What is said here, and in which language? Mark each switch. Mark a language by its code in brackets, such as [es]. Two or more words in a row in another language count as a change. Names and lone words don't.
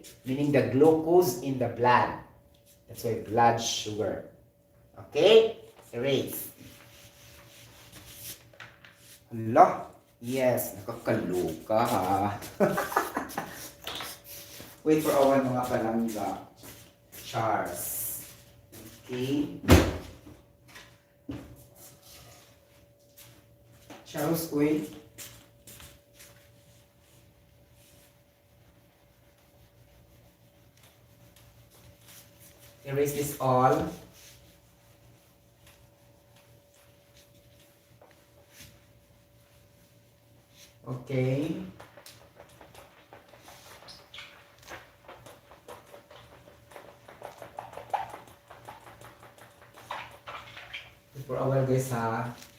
[en] Meaning the glucose in the blood. That's why blood sugar. Okay? Erase. Hala? Yes, [tl] nakakaloka ha. [en] Wait for our [hil] mga palangga. [en] Chars. Okay? Charles, wait. Erase this all. Okay. For our guys ha.